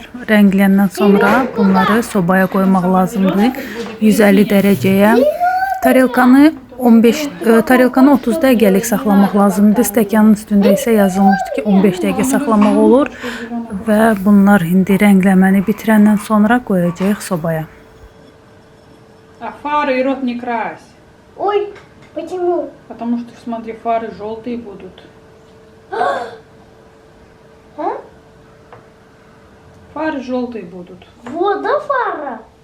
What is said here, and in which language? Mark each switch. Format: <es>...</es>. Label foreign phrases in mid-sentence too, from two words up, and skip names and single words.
<az>Rəngləyəndən sonra bunları sobaya qoymaq lazımdır. 150 dərəcəyə. Tarelkanı 30 dəqiqəlik saxlamaq lazımdır. Stəkanın üstündə isə yazılmışdı ki 15 dəqiqə saxlamaq olur və bunlar indi rəngləməni bitirəndən sonra qoyacağıq sobaya.</az> <ru>Фары и рот не крась. Ой, почему? Потому что, смотри, фары желтые будут. А? Фары желтые будут. Водофара.</ru>